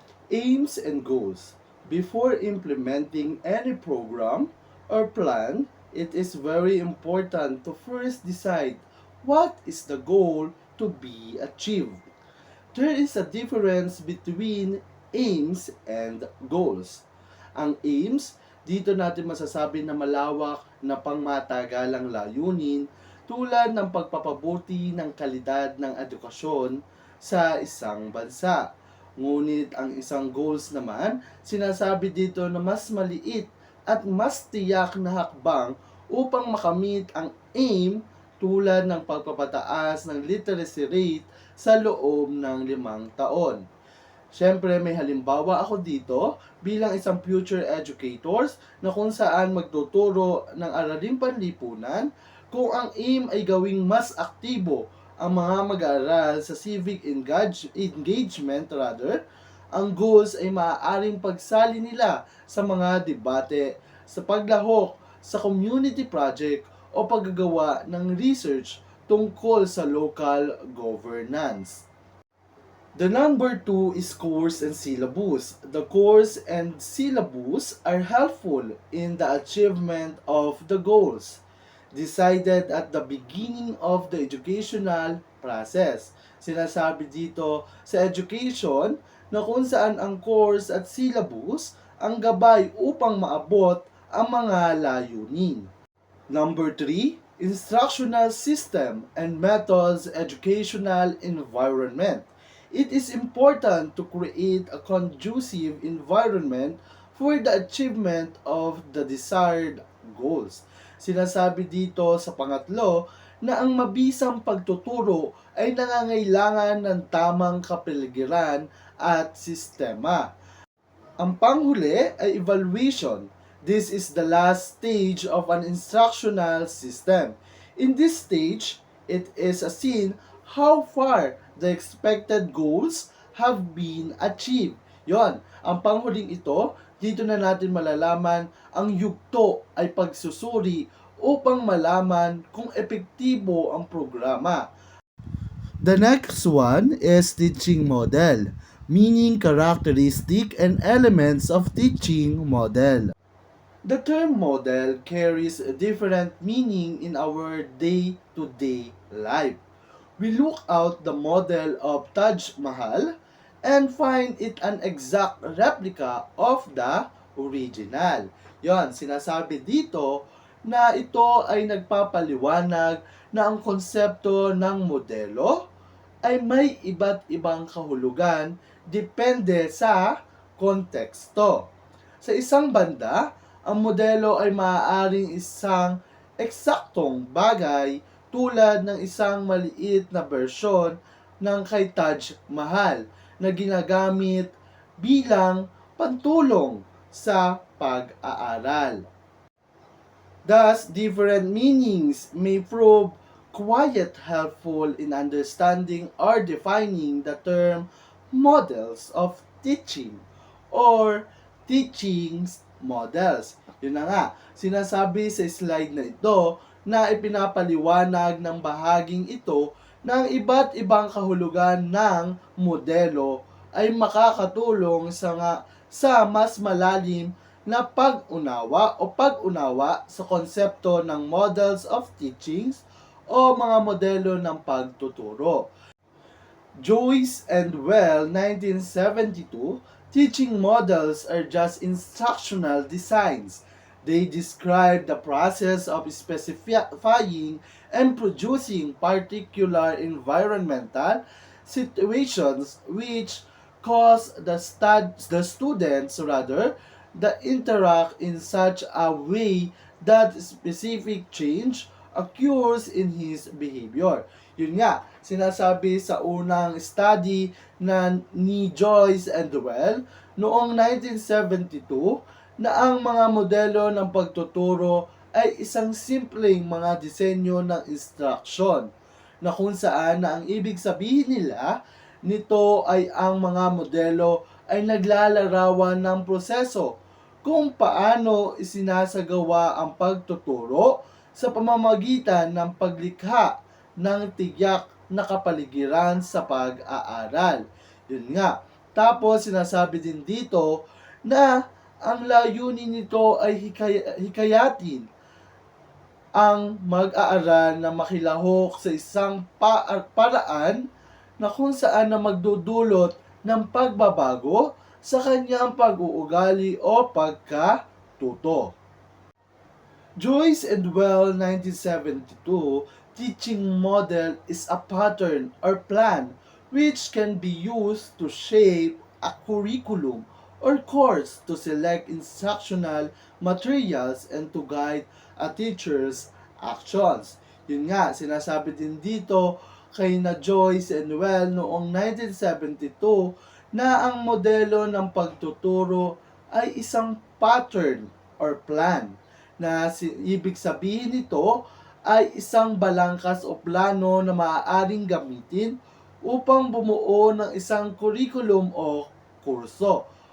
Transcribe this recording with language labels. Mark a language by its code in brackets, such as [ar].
[en] Aims and goals. Before implementing any program or plan, it is very important to first decide what is the goal to be achieved. There is a difference between aims and goals. [tl] Ang aims, dito natin masasabi na malawak na pangmatagalang layunin tulad ng pagpapabuti ng kalidad ng edukasyon sa isang bansa. Ngunit ang isang goals naman, sinasabi dito na mas maliit at mas tiyak na hakbang upang makamit ang aim tulad ng pagpapataas ng literacy rate sa loob ng 5 taon. Siyempre, may halimbawa ako dito bilang isang [en] future educators [tl] na kung saan magtuturo ng araling panlipunan kung ang aim ay gawing mas aktibo ang mga mag-aaral sa civic engagement ang goals ay maaaring pagsali nila sa mga debate, sa paglahok, sa community project o paggagawa ng research tungkol sa local governance. [en] The number 2 is course and syllabus. The course and syllabus are helpful in the achievement of the goals decided at the beginning of the educational process. [tl] Sinasabi dito sa education na kung saan ang course at syllabus ang gabay upang maabot ang mga layunin. [en] Number 3, instructional system and methods educational environment. It is important to create a conducive environment for the achievement of the desired goals. [tl] Sinasabi dito sa pangatlo na ang mabisang pagtuturo ay nangangailangan ng tamang kapaligiran at sistema. Ang panghuli ay evaluation. [en] This is the last stage of an instructional system. In this stage, it is seen how far the expected goals have been achieved. [tl] Yon, ang panghuling ito, dito na natin malalaman ang yugto ay pagsusuri upang malaman kung epektibo ang programa. [en] The next one is teaching model, meaning characteristic and elements of teaching model. The term model carries a different meaning in our day-to-day life. We look out the model of Taj Mahal and find it an exact replica of the original. [tl] Yon, sinasabi dito na ito ay nagpapaliwanag na ang konsepto ng modelo ay may iba't ibang kahulugan depende sa konteksto. Sa isang banda, ang modelo ay maaaring isang eksaktong bagay tulad ng isang maliit na bersyon ng kay Taj Mahal na ginagamit bilang pantulong sa pag-aaral. [en] Thus, different meanings may prove quite helpful in understanding or defining the term models of teaching or teachings models. [tl] Yun na nga, sinasabi sa slide na ito na ipinapaliwanag ng bahaging ito ng iba't ibang kahulugan ng modelo ay makakatulong sa mas malalim na pag-unawa sa konsepto ng [en] models of teachings [tl] o mga modelo ng pagtuturo. [en] Joyce and Well, 1972, teaching models are just instructional designs. They describe the process of specifying and producing particular environmental situations which cause the students that interact in such a way that specific change occurs in his behavior. [tl] Yun nga, sinasabi sa unang study na ni Joyce and Well noong 1972 na ang mga modelo ng pagtuturo ay isang simpleng mga disenyo ng instruction na kung saan na ang ibig sabihin nila nito ay ang mga modelo ay naglalarawan ng proseso kung paano isinasagawa ang pagtuturo sa pamamagitan ng paglikha ng tiyak na kapaligiran sa pag-aaral. Yun nga. Tapos sinasabi din dito na ang layunin nito ay hikayatin ang mag-aaral na makilahok sa isang paraan na kung saan na magdudulot ng pagbabago sa kanyang pag-uugali o pagkatuto. [en] Joyce and Well 1972 teaching model is a pattern or plan which can be used to shape a curriculum or course to select instructional materials and to guide a teacher's actions. [tl] Yun nga, sinasabi din dito kay na Joyce and Well noong 1972 na ang modelo ng pagtuturo ay isang [en] pattern or plan [tl] na ibig sabihin nito ay isang balangkas o plano na maaaring gamitin upang bumuo ng isang curriculum o kurso.